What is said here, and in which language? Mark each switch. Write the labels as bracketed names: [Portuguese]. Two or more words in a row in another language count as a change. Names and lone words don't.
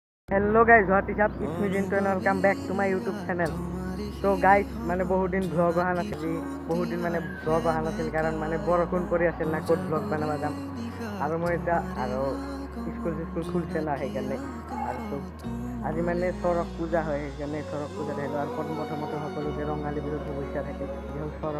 [English] Hello guys what is up it's me Jintu and welcome back to my YouTube channel. [Assamese] তো গাইছ মানে বহুত দিন ব্লগ অহা নাছিল বহুত দিন মানে ব্লগ অহা নাছিল কাৰণ মানে বৰষুণ পৰি আছিল না ক'ত ব্লগ বনাবা যাম আৰু মই এটা আৰু স্কুল খুলছে না সেইকাৰণে আৰু তো আজি মানে চৰক পূজা হয় সেইকাৰণে চৰক পূজা আহিলোঁ আৰু প্ৰথমতে সকলোকে ৰঙালী বিহুৰ শুভেচ্ছা থাকিল যিহেতু চৰক